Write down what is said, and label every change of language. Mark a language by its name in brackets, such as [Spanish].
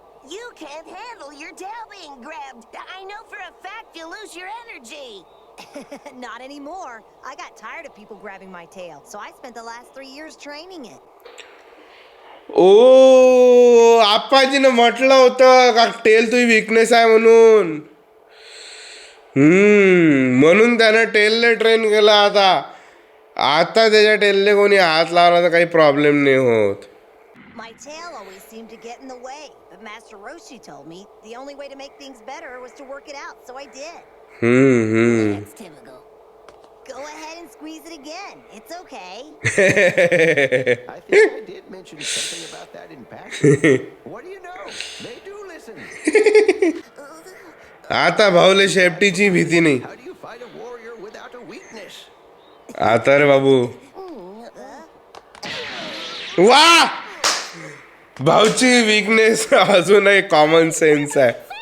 [English] You can't handle your tail being grabbed. I know for a fact you'll lose your energy. Not anymore. I got tired of people grabbing my tail, so I spent the last 3 years training it. [Marathi] ओ आप्पाजीनं म्हटलं होतं का tail तुझी weakness आहे म्हणून. म्हणून त्यानं टेलले train केला. आता त्याच्या टेलले कोणी हात लावला तर काही प्रॉब्लेम नाही होत. [English] My tail always seemed to get in the way, but Master Roshi told me the only way to make things better was to work it out, so I did. That's typical. Go ahead and squeeze it again. It's okay. I think I did mention something about that in passing. What do you know? They do listen. [Marathi] आता भाऊले शेफ्टीची भीती नाही. [English] How do you fight a warrior without a weakness? [Marathi] आता रे बाबू. वा भाऊची weakness अजूनही common sense आहे.